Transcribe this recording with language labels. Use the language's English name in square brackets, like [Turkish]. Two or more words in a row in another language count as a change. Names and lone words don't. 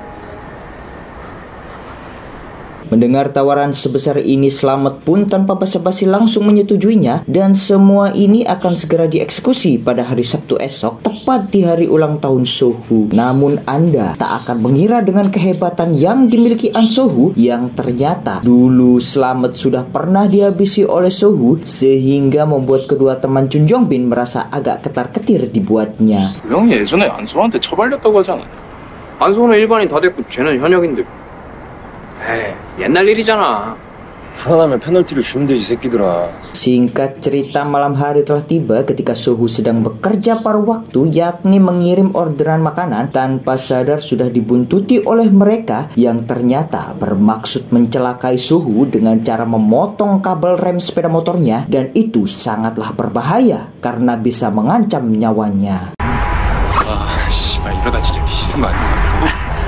[Indonesian] Mendengar tawaran sebesar ini, Slamet pun tanpa basa-basi langsung menyetujuinya, dan semua ini akan segera dieksekusi pada hari Sabtu esok, tepat di hari ulang tahun Sohu. Namun Anda tak akan mengira dengan kehebatan yang dimiliki An Sohu, yang ternyata dulu Slamet sudah pernah dihabisi oleh Sohu, sehingga membuat kedua teman Chun Jong Bin merasa agak ketar-ketir dibuatnya. [Korean] 형이 예전에 안소한테 처발렸다고 하지 않았냐? 안소는 일반인 다 됐고 쟤는 현역인데. 에이, 옛날 일이잖아. 불안하면 페널티를 주면 되지 새끼들아. [Indonesian] Singkat cerita, malam hari telah tiba ketika Sohu sedang bekerja paruh waktu, yakni mengirim orderan makanan, tanpa sadar sudah dibuntuti oleh mereka yang ternyata bermaksud mencelakai Sohu dengan cara memotong kabel rem sepeda motornya, dan itu sangatlah berbahaya karena bisa mengancam nyawanya. [Korean] 아, 씨발 이러다 진짜 뒤지는 거 아니야?